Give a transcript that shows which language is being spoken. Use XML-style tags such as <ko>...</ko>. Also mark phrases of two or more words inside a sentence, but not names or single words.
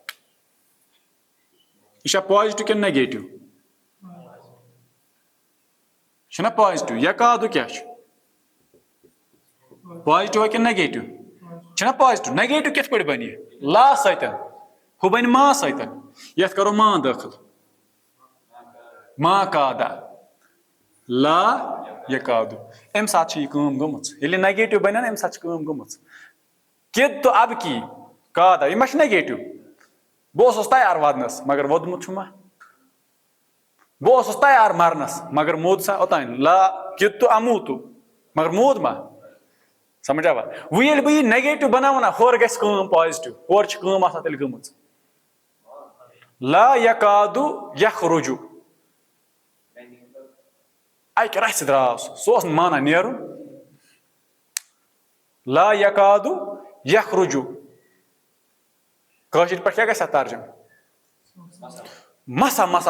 <ks>یہ چھا پازٹِو کِنہٕ نگیٹِو چھُنہ پازٹِو یکادو کیا چھُ پازٹِو کِنہٕ نگیٹِو چھُنہ پازٹِو نگیٹِو کِتھ پٲٹھۍ بنہِ لا سۭتۍ ہُہ بنہِ ما سۭتۍ یتھ کرو ما دٲخل</ks> <ar>ما کادا لا یکادو</ar> <ks>امہِ ساتہٕ چھِ یہِ کٲم گٔمٕژ ییٚلہِ نگیٹِو بنہِ نا امہِ ساتہٕ چھِ کٲم گٔمٕژ کد تو اب کی کادا یہِ ما چھُ نگیٹِو بہٕ اوسُس تیار ودنس مگر ووٚدمُت چھُ ما بہٕ اوسُس تیار مرنس مگر موٗد سا اوٚتانۍ</ks> <ar>لا کد تو اموٗتو</ar> <ks>مگر موٗد ما سمجھ آوا وۄنۍ ییٚلہِ بہٕ یہِ نگیٹِو بناوٕ نا ہورٕ گژھِ کٲم پازٹِو ہورٕ چھِ کٲم آسان تیٚلہِ گٔمٕژ</ks> <ar>لا یکادو یخرجو</ar> <ks>اکہِ رژھِ درٛاو سُہ اوس نہٕ مانان نیرُن</ks> <ar>لا یکادو یخرجو</ar> <ks>کٲشِر پٲٹھۍ کیٛاہ گژھِ اتھ ترجمہٕ مسا مسا</ks>